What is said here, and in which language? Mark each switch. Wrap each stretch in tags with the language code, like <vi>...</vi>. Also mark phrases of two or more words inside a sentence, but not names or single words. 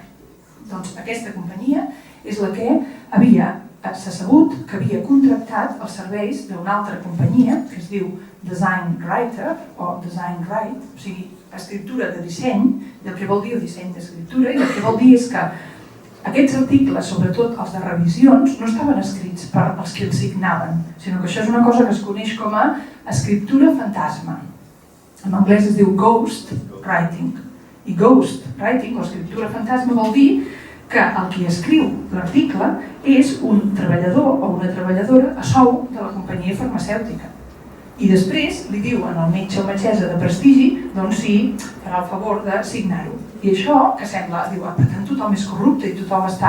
<ca>Doncs aquesta companyia és la que s'ha sabut que havia contractat els serveis d'una altra companyia, que es diu Design Writer, o Design Write, o sigui, escriptura de disseny, i el que vol dir el disseny d'escriptura, i el que vol dir és que aquests articles, sobretot els de revisions, no estaven escrits per als que els signaven, sinó que això és una cosa que es coneix com a escriptura fantasma. En anglès es diu</ca> <en>ghost writing.</en> <ca>I</ca> <en>ghost writing,</en> <ca>o escriptura fantasma, vol dir que el qui escriu l'article és un treballador o una treballadora a sou de la companyia farmacèutica. I després li diuen al metge o metgessa de prestigi doncs si farà el favor de signar-ho. I això, que sembla, diu, per tant tothom és corrupte i tothom està...</ca>